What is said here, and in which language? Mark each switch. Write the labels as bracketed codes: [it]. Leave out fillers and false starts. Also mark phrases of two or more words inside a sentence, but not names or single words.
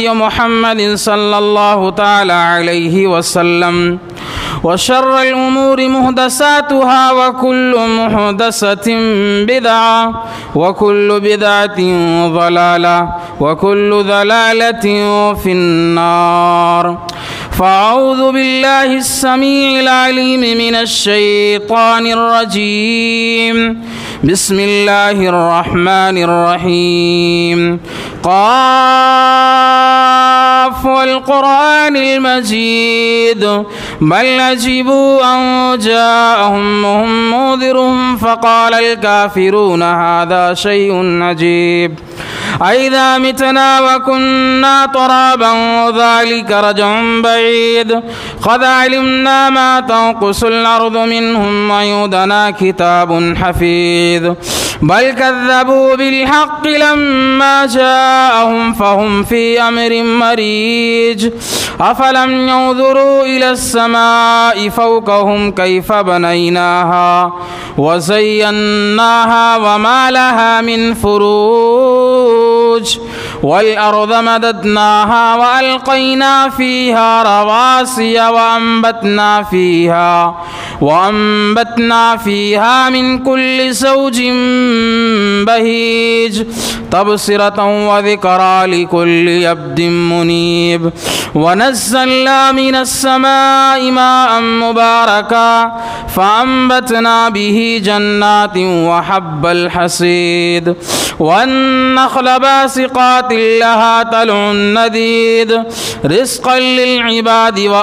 [ar] محمد صلى الله تعالى عليه وسلم وشر الأمور محدثاتها وكل محدثة بدعة وكل بدعة ضلالة وكل ضلالة في النار فأعوذ بالله السميع العليم من الشيطان الرجيم بسم الله الرحمن الرحيم ق والقرآن المجيد بل عجبوا أن جاءهم منذر فقال الكافرون هذا شيء عجيب أإذا متنا وكنا ترابا ذلك رجع بعيد قد علمنا ما تنقص الأرض منهم وعندنا كتاب حفيظ بل كذبوا بالحق لما جاءهم فهم في أمر مريج أفلم ينظروا إلى السماء فوقهم كيف بنيناها وزيناها وما لها من فروج والأرض مددناها وألقينا فيها رواسي و أنبتنا فيها من كل زوج بهيج تبصرة وذكرى لكل عبد منيب ونزلنا من السماء ماء مباركا فأنبتنا به جنات وحب الحصيد والنخل باسقات لها طلع نضيد رزقا للعباد و